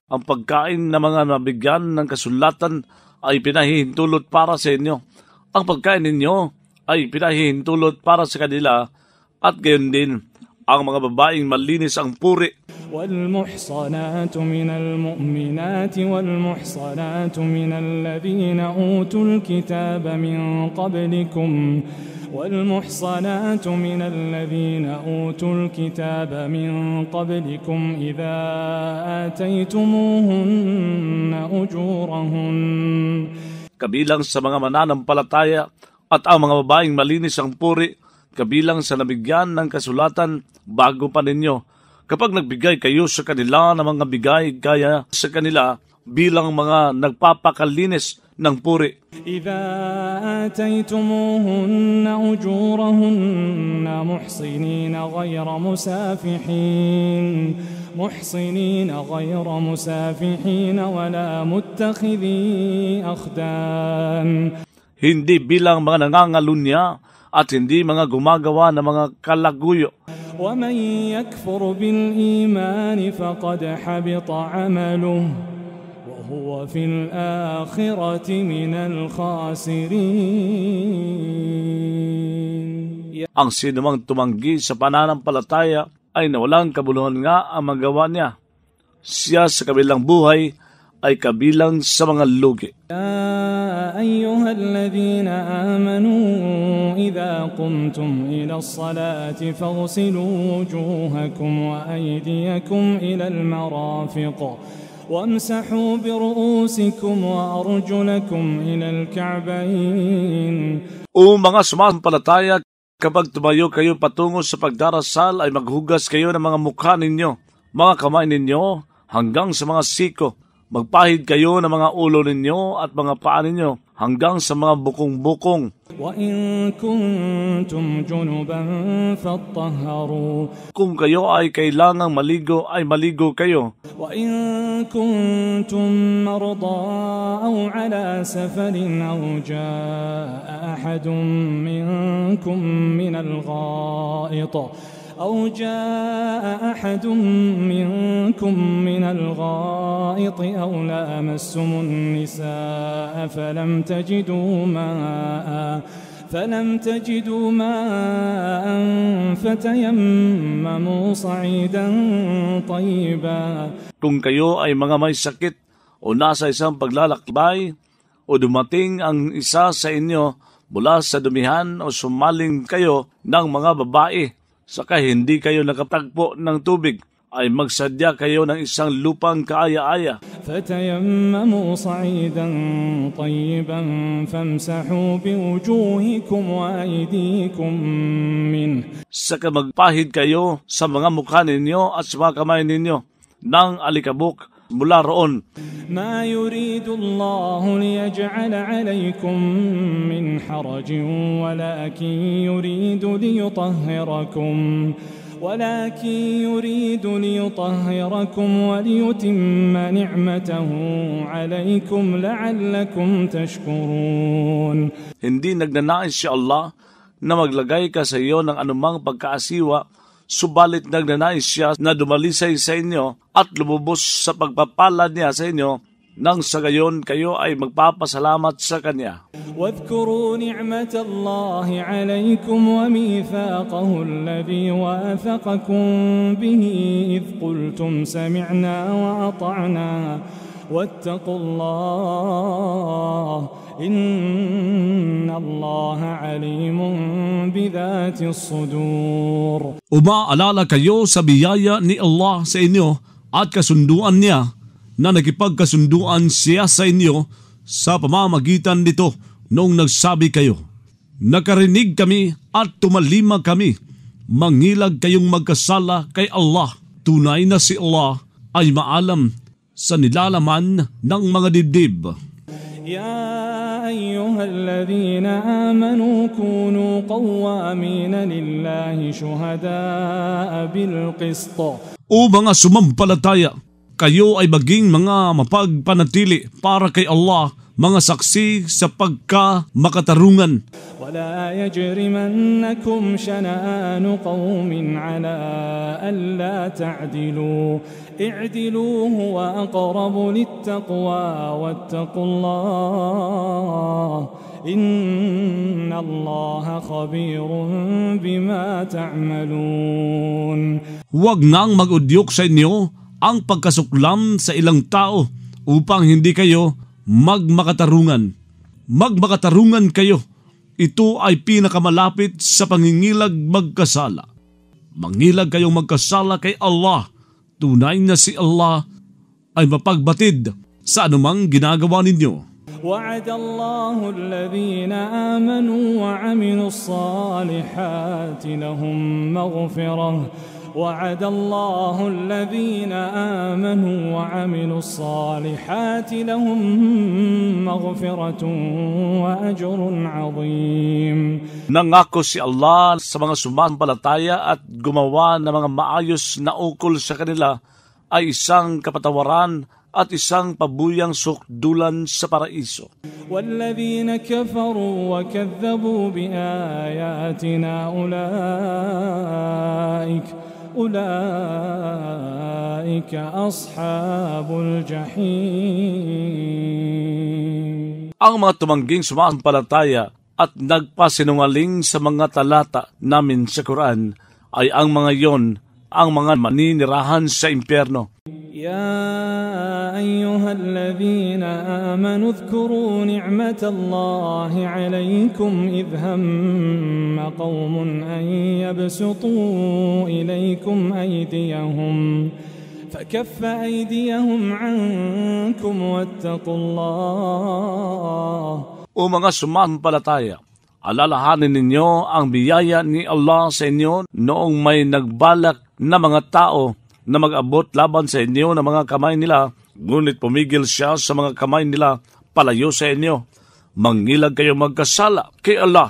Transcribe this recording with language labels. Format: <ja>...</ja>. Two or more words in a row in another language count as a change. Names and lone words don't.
<tl>Ang pagkain na mga nabigyan ng kasulatan ay pinahintulot para sa inyo. Ang pagkain ninyo ay pinahintulot para sa kanila at gayon din ang mga babaeng malinis ang puri.</tl> <ar>والمحصنات من المؤمنات والمحصنات من الذين أوتوا الكتاب من قبلكم والمحصنات من الذين أوتوا الكتاب من قبلكم إذا آتيتموهن أجورهن.</ar> <tl>Kabilang sa mga mananampalataya at ang mga babaeng malinis ang puri, kabilang sa nabigyan ng kasulatan bago pa ninyo. Kapag nagbigay kayo sa kanila ng mga bigay gaya sa kanila bilang mga nagpapakalinis ng puri.</tl> <ar>إذا آتيتموهن أجورهن محصنين غير مسافحين ولا متخذي أخدان.</ar> <tl>Hindi bilang mga nangangalunya at hindi mga gumagawa ng mga kalaguyo.</tl> <ar>ومن يكفر بالإيمان فقد حبط عمله وهو في الآخرة من الخاسرين.</ar> <tl>Ang sinumang tumanggi sa pananampalataya ay nawalang kabuluhan nga ang magawa niya. Siya sa kabilang buhay ay kabilang sa mga lugi.</tl> <ar>يا أيها الذين آمنوا إذا قمتم إلى الصلاة فاغسلوا وجوهكم وأيديكم إلى المرافق وامسحوا برؤوسكم وأرجلكم إلى الكعبين.</ar> <tl>O mga sumasampalataya, kapag tumayo kayo patungo sa pagdarasal ay maghugas kayo ng mga mukha ninyo, mga kamay ninyo hanggang sa mga siko. Magpahid kayo ng mga ulo ninyo at mga paa ninyo hanggang sa mga bukong-bukong.</tl> <ar>وَإِن كُنتُمْ جُنُبًا فَاطَّهَّرُوا.</ar> <tl>Kung kayo ay kailangang maligo, ay maligo kayo.</tl> <ar>وَإِن كُنتُم مَّرْضَىٰ أَوْ عَلَىٰ سَفَرٍ أَوْ جَاءَ أَحَدٌ مِّنكُم من الغائط أو لامستم النساء فلم تجدوا ماء فتيمموا صعيدا طيبا.</ar> <tl>Kung kayo ay mga may sakit o nasa isang paglalakbay o dumating ang isa sa inyo mula sa dumihan o sumaling kayo ng mga babae, saka hindi kayo nakatagpo ng tubig, ay magsadya kayo ng isang lupang kaaya-aya.</tl> <ar>فَتَيَمَّمُوا صَعِيدًا طَيِّبًا فَامْسَحُوا بِوُجُوهِكُمْ وَأَيْدِيكُمْ مِنْهُ.</ar> <tl>Saka magpahid kayo sa mga mukha ninyo at sa mga kamay ninyo ng alikabok mula roon.</tl> <ar>مَا يُرِيدُ اللَّهُ لِيَجْعَلَ عَلَيْكُمْ مِنْ حَرَجٍ وَلَكِنْ يُرِيدُ لِيُطَهِّرَكُمْ ولكن يريد ليطهركم وليتم نعمته عليكم لعلكم تشكرون.</ar> <tl>Hindi nagnanais si Allah na maglagay ka sa iyo ng anumang pagkaasiwa, subalit nagnanais siya na dumalisay sa inyo at lumubos sa pagpapala niya sa inyo, nang sa gayon kayo ay magpapasalamat sa Kanya.</tl> <ar>واذكروا نعمة الله عليكم وميثاقه الذي واثقكم به إذ قلتم سمعنا وأطعنا واتقوا الله إن الله عليم بذات الصدور.</ar> <tl>Umaalala kayo sa biyaya ni Allah sa inyo at kasunduan niya na nakipagkasunduan siya sa inyo sa pamamagitan nito noong nagsabi kayo, nakarinig kami at tumalima kami, mangilag kayong magkasala kay Allah. Tunay na si Allah ay maalam sa nilalaman ng mga dibdib.</tl> <ar>يا أيها الذين آمنوا كونوا قوامين لله شهداء بالقسط.</ar> <tl>O mga sumampalataya, kayo ay maging mga mapagpanatili para kay Allah, mga saksi sa pagka-makatarungan.</tl> <ar>ولا يجرمنكم شنآن قوم على ألا تعدلوا اعدلوا هو أقرب للتقوى واتقوا الله إن الله خبير بما تعملون.</ar> <tl>Huwag nang mag-udyok sa inyo ang pagkasuklam sa ilang tao upang hindi kayo magmakatarungan. Magmakatarungan kayo. Ito ay pinakamalapit sa pangingilag magkasala. Mangilag kayong magkasala kay Allah. Tunay na si Allah ay mapagbatid sa anumang ginagawa ninyo.</tl> <ar>وعد الله الذين آمنوا وعملوا الصالحات لهم مغفرة وعد الله الذين آمنوا وعملوا الصالحات لهم مغفرة وأجر عظيم.</ar> <tl>Nangako si Allah sa mga sumampalataya at gumawa ng mga maayos na ukol sa kanila ay isang kapatawaran at isang pabuyang sukdulan sa paraiso.</tl> <ar>والذين كفروا وكذبوا بآياتنا أولئك أصحاب الجحيم.</ar> <tl>Ang mga tumangging sumampalataya at nagpasinungaling sa mga talata namin sa Quran ay ang mga yon, ang mga maninirahan sa impyerno.</tl> <ar>يا أيها الذين آمنوا اذكروا نعمة الله عليكم إذ هم قوم أن يبسطوا إليكم أيديهم فكف أيديهم عنكم واتقوا الله.</ar> <tl>O mga sumampalataya, alalahanin ninyo ang biyaya ni Allah sa inyo noong may nagbalak na mga tao na mag-abot laban sa inyo ng mga kamay nila, ngunit pumigil siya sa mga kamay nila palayo sa inyo. Mangilag kayo magkasala kay Allah.</tl>